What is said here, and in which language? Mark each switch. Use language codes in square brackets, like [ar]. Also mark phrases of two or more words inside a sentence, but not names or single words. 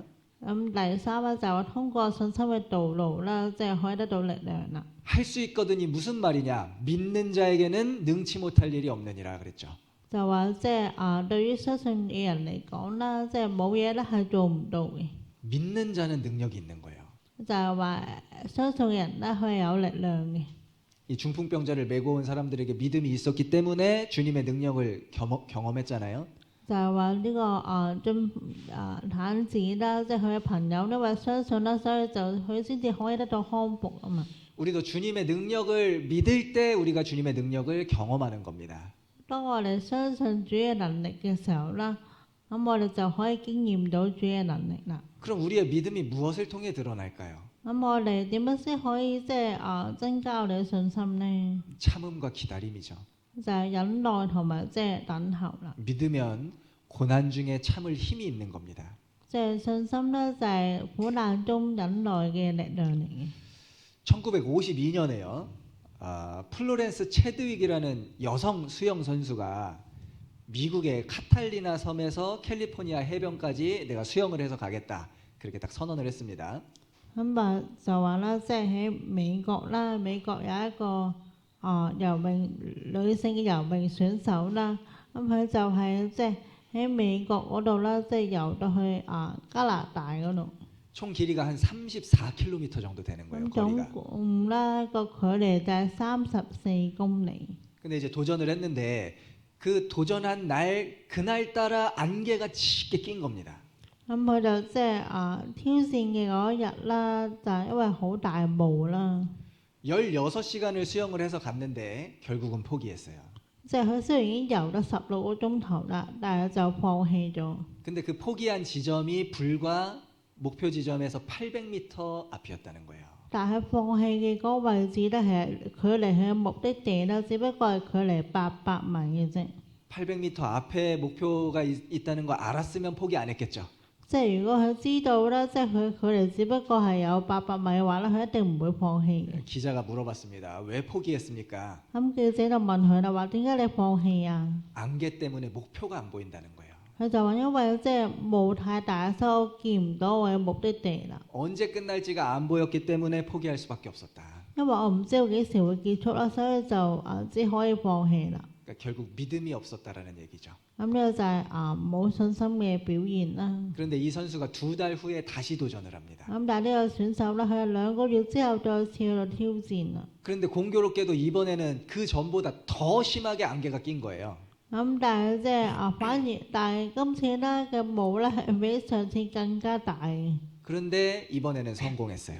[yue] 咁第三咧就係通過信心嘅道路啦，即係可以得到力量啦。 [ko] 할 수 있거든이 무슨 말이냐? 믿는 자에게는 능치 못할 일이 없느니라 그랬죠. [yue] 就話即係對於相信嘅人嚟講啦，即係冇嘢咧係做唔到嘅。 [ko] 믿는 자는 능력이 있는 거예요. [yue] 就係話相信嘅人咧，佢係有力量嘅。 [ko] 이 중풍병자를 메고 온 사람들에게 믿음이 있었기 때문에 주님의 능력을 경험했잖아요. [yue] 就係話呢個癱子啦，即係佢嘅朋友因為相信啦，所以就佢先至可以得到康復啊嘛。 [ko] 우리도 주님의 능력을 믿을 때 우리가 주님의 능력을 경험하는 겁니다. [yue] 當我哋相信主嘅能力嘅時候啦，咁我哋就可以經驗到主嘅能力啦。 [ko] 그럼 우리의 믿음이 무엇을 통해 드러날까요? [yue] 咁我哋點樣先可以即係增加我哋嘅信心呢？ [ko] 참음과 기다림이죠. [yue] 就係忍耐同埋即係等候啦。 [ko] 믿으면 고난 중에 참을 힘이 있는 겁니다. [yue] 即係信心咧，就係苦難中忍耐嘅力量嚟嘅。 [ko] 1952년에요. 플로렌스 체드윅이라는 여성 수영 선수가 미국의 카탈리나 섬에서 캘리포니아 해변까지 내가 수영을 해서 가겠다. 그렇게 딱 선언을 했습니다. [yue] 咁就話啦，即係喺美國啦，美國有一個游泳女性嘅游泳選手啦，咁佢就係即係喺美國嗰度啦，即係游到去加拿大嗰度。 [ko] 총 길이가 한 34km 정도 되는 거예요. [yue] 咁總 [ko] 거리가. [yue] 共啦個距離就係34公里。 [ko] 근데 이제 도전을 했는데 그 도전한 날 그날따라 안개가 짙게 낀 겁니다. [yue] 咁佢就即係挑戰嘅嗰一日啦，就係因為好大霧啦。 [ko] 16시간을 수영을 해서 갔는데 결국은 포기했어요. [yue] 即係佢雖然已經游咗16個鐘頭啦，但係就放棄咗。 [ko] 근데 그 포기한 지점이 불과 목표 지점에서 800m 앞이었다는 거예요. [yue] 但係放棄嘅嗰個位置咧，係距離佢嘅目的地咧，只不過係距離800米嘅啫。 [ko] 800m 앞에 목표가 있다는 거 알았으면 포기 안 했겠죠. [yue] 即係如果佢知道咧，即係佢距離只不過係有800米嘅話咧，佢一定唔會放棄嘅。 [ko] 기자가 물어봤습니다. 왜 포기했습니까? [yue] 咁記者就問佢啦，話點解你放棄啊？ [ko] 안개 때문에 목표가 안 보인다는 거예요. [yue] 佢就話因為即係霧太大，所以我見唔到我嘅目的地啦。 [ko] 언제 끝날지가 안 보였기 때문에 포기할 수밖에 없었다. [yue] 因為我唔知道幾時會結束啦，所以就只可以放棄啦。 [ko] 그러니까 결국 믿음이 없었다라는 얘기죠. [yue] 咁呢個就係冇信心嘅表現啦。 [ko] 그런데 이 선수가 2달 후에 다시 도전을 합니다. [yue] 咁但係呢個選手咧，佢係2個月之後再次去到挑戰啦。 [ko] 그런데 공교롭게도 이번에는 그 전보다 더 심하게 안개가 낀 거예요. [yue] 咁但係即係但係今次咧嘅霧咧係比上次更加大嘅。 [ko] 그런데 이번에는 성공했어요.